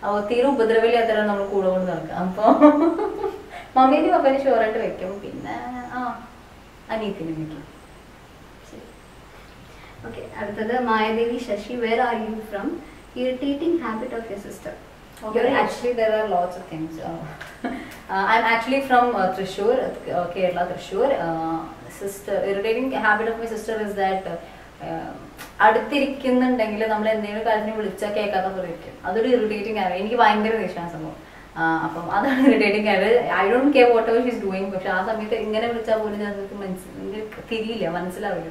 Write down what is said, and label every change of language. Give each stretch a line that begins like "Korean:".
Malayalam: തീരെ ഉപദ്രവമില്ലാത്തവരെ നമ്മൾ കൂടെ കൊണ്ട് നടക്കാം. അപ്പോൾ മമ്മീൻ്റെ പപ്പനെ ഷുവറായിട്ട് വെക്കും. പിന്നെ അനിയത്തിനെ വെക്കും.
English: Okay, അടുത്തത് Mayadevi Sasi, where are you from? Irritating habit of your sister? Actually, there are lots of things. I'm actually from Thrissur, Kerala, Thrissur. Irritating habit of my sister is that
Malayalam: അടുത്തിരിക്കുന്നുണ്ടെങ്കിൽ നമ്മൾ എന്തെങ്കിലും കാര്യത്തിന് വിളിച്ചാൽ കേൾക്കാത്ത പോലെ ഇരിക്കും. അതൊരു ഇറിറ്റേറ്റിംഗ് ആണ്. എനിക്ക് ഭയങ്കര ദേഷ്യമാണ് സംഭവം. അപ്പം അതാണ് ഇറിറ്റേറ്റിംഗ് ആയത്.
English: I don't care whatever she's doing.
Malayalam: പക്ഷെ ആ സമയത്ത് ഇങ്ങനെ വിളിച്ചാൽ പോലും ഞങ്ങൾക്ക് തിരിയില്ല, മനസ്സിലാവില്ല.